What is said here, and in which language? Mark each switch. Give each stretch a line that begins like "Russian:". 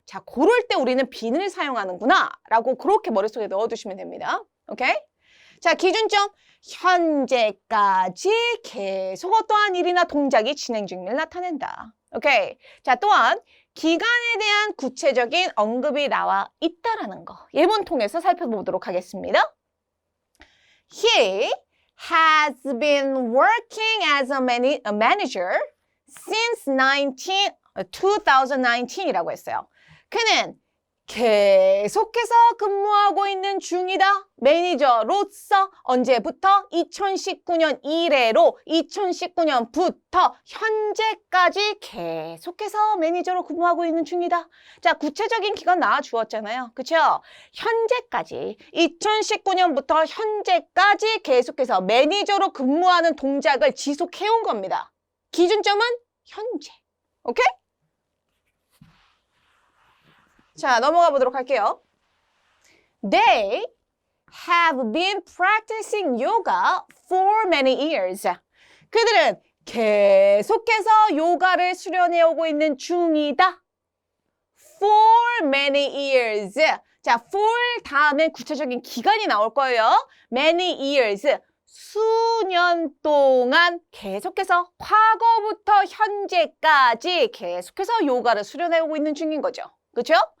Korean: 자, 그럴 때 우리는 bean을 사용하는구나. 라고 그렇게 머릿속에 넣어두시면 됩니다. 오케이? 자, 기준점. 현재까지 계속 어떠한 일이나 동작이 진행 중임을 나타낸다. 오케이. 자, 또한 기간에 대한 구체적인 언급이 나와 있다라는 거. 예문 통해서 살펴보도록 하겠습니다.
English: He has been working as a manager since 2019
Korean: 이라고 했어요. 그는 계속해서 근무하고 있는 중이다. 매니저로서 언제부터? 2019년 이래로 2019년부터 현재까지 계속해서 매니저로 근무하고 있는 중이다. 자, 구체적인 기간 나와주었잖아요. 그쵸? 현재까지 2019년부터 현재까지 계속해서 매니저로 근무하는 동작을 지속해온 겁니다. 기준점은 현재. 오케이? 자, 넘어가 보도록 할게요.
English: They have been practicing yoga for many years.
Korean: 그들은 계속해서 요가를 수련해 오고 있는 중이다.
English: For many years.
Korean: 자, for 다음에 구체적인 기간이 나올 거예요.
English: Many years.
Korean: 수년 동안 계속해서 과거부터 현재까지 계속해서 요가를 수련해 오고 있는 중인 거죠. 그렇죠?